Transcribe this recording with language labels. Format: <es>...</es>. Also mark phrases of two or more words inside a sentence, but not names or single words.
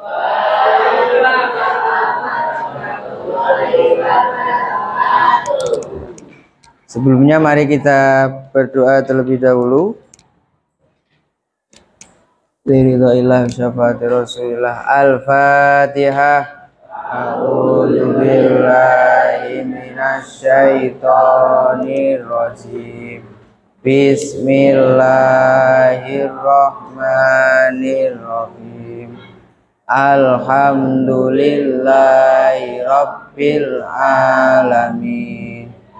<id>Sebelumnya mari kita berdoa terlebih dahulu.</id> <ar>برضا الله شفاعة رسول الله. Al-Fatihah. أعوذ بالله من الشيطان الرجيم. بسم الله الرحمن الرحيم. الحمد لله رب العالمين.</ar>